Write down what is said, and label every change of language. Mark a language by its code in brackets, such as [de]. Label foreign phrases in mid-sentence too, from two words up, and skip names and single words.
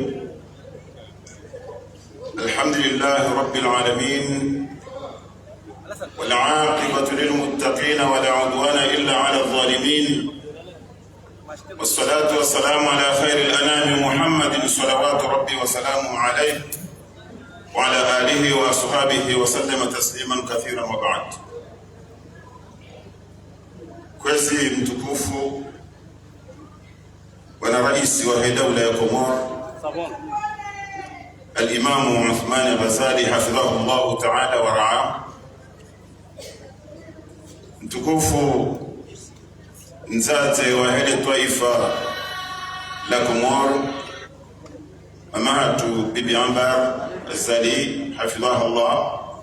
[ar] الحمد لله رب العالمين والعاقبة للمتقين ولا عدوان إلا على الظالمين والصلاة والسلام على خير الأنام محمد صلوات ربي وسلامه عليه وعلى آله وأصحابه وسلم تسليما كثيرا وبعد. [sw] Kwezi mtukufu Bwana Rais wa Dawla ya Komoro Al-Imam Uthman Ghazali [ar] حفظه الله تعالى ورعاه, [sw] mtukufu mzazi wa hili taifa la Komoro Mamahatu Bibi Ambar Ghazali [ar] حفظه الله,